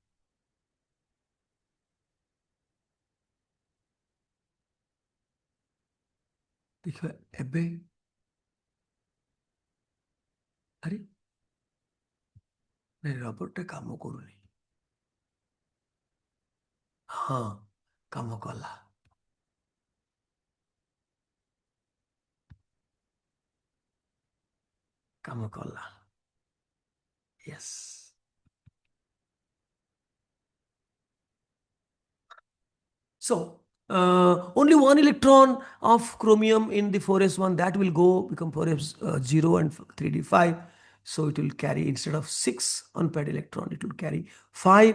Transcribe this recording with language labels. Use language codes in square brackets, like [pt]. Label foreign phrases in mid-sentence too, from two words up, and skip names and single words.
[or] ଦେଖିବା ଏବେ ଆରେ ନାଇଁ ରବରଟା କାମ କରୁନି ହଁ କାମ କଲା କାମ କଲା yes. [en] So only one electron of chromium in the 4s1 that will become 4s0 and 3d5. So it will carry, instead of 6 unpaired electron, it will carry 5.